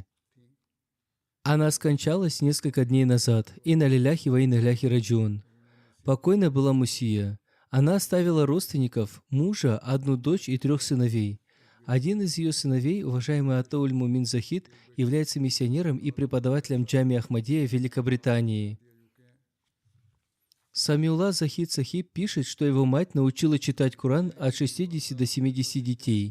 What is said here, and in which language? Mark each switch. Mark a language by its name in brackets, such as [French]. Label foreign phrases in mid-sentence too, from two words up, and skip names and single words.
[Russian] Она скончалась несколько дней назад. [Arabic] إنا لله وإنا إليه راجعون. [Russian] Покойна была Мусия. Она оставила родственников, мужа, 1 дочь и 3 сыновей. Один из ее сыновей, уважаемый Атауль Мумин Захид, является миссионером и преподавателем Джами Ахмадия в Великобритании. Самиулла Захид Сахиб пишет, что его мать научила читать Коран от 60 до 70 детей.